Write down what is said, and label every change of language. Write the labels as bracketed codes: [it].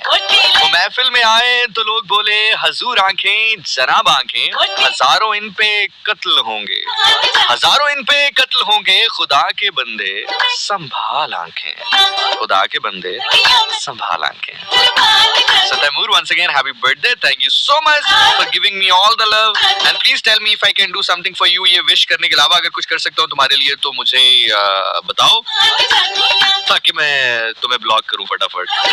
[hi] वो महफिल में आए तो लोग बोले हजूर आंखें जनाब आंखें। हजारों इन पे कत्ल होंगे, हजारों इन पे कत्ल होंगे, खुदा के बंदे संभाल आंखें, खुदा के बंदे संभाल आंखें। [en] So Taimur, once again, happy birthday. Thank you so much for giving me all the love. And please tell me if I can do something for you. [hi] ये wish करने के अलावा अगर कुछ कर सकता हूँ तुम्हारे लिए तो मुझे बताओ, ताकि मैं तुम्हें ब्लॉक करूँ फटाफट।